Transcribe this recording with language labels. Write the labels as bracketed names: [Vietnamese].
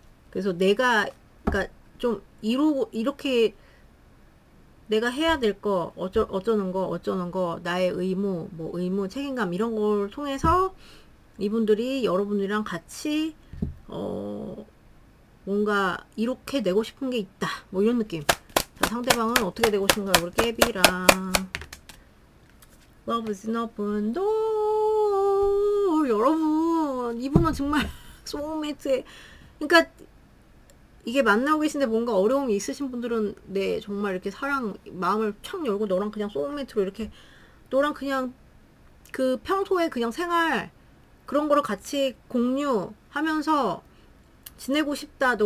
[Korean] 그래서 내가 그러니까 좀 이렇게 내가 해야 될 거 어쩌는 거 나의 의무 책임감 이런 걸 통해서 이분들이 여러분들이랑 같이 뭔가 이렇게 되고 싶은 게 있다 뭐 이런 느낌. 자, 상대방은 어떻게 되고 싶은가요? 우리 깨비랑 [English] Love is an open door. [Korean] 여러분, 이분은 정말 소울메이트의, 그러니까 이게 만나고 계신데 뭔가 어려움이 있으신 분들은 네 정말 이렇게 마음을 촥 열고 너랑 그냥 소울메이트로 이렇게 너랑 그냥 그 평소에 그냥 생활 그런 거를 같이 공유하면서 지내고 싶다.